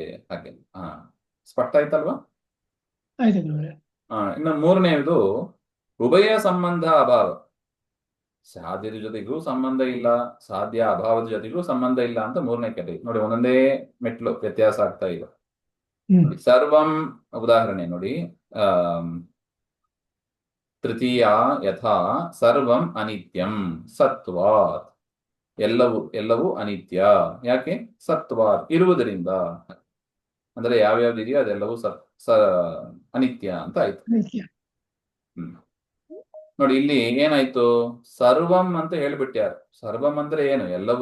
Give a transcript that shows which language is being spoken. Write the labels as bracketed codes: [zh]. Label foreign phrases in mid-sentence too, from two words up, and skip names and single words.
[kn] ಹಾಗೆ ಸ್ಪಷ್ಟ ಆಯ್ತಲ್ವಾ? ಇನ್ನು ಮೂರನೆಯದು ಉಭಯ ಸಂಬಂಧ ಅಭಾವ. ಸಾಧ್ಯದ ಜೊತೆಗೂ ಸಂಬಂಧ ಇಲ್ಲ, ಸಾಧ್ಯ ಅಭಾವದ ಜೊತೆಗೂ ಸಂಬಂಧ ಇಲ್ಲ ಅಂತ ಮೂರನೇ ಕೆಟಗರಿ. ನೋಡಿ, ಒಂದೊಂದೇ ಮೆಟ್ಲು ವ್ಯತ್ಯಾಸ ಆಗ್ತಾ ಇದೆ. ಸರ್ವಂ ಉದಾಹರಣೆ ನೋಡಿ, [sa] ತೃತೀಯ ಯಥಾ ಸರ್ವಂ ಅನಿತ್ಯಂ ಸತ್ವಾತ್. [kn] ಎಲ್ಲವೂ ಅನಿತ್ಯ. ಯಾಕೆ? ಸತ್ವಾತ್, ಇರುವುದರಿಂದ. ಅಂದ್ರೆ ಯಾವ್ಯಾವ್ದಿದೆಯೋ ಅದೆಲ್ಲವೂ ಅನಿತ್ಯ ಅಂತ ಆಯ್ತು. ನೋಡಿ, ಇಲ್ಲಿ ಏನಾಯ್ತು? ಸರ್ವಂ ಅಂತ ಹೇಳ್ಬಿಟ್ಟ್ಯಾರ. ಸರ್ವಂ ಅಂದ್ರೆ ಏನು? ಎಲ್ಲವೂ.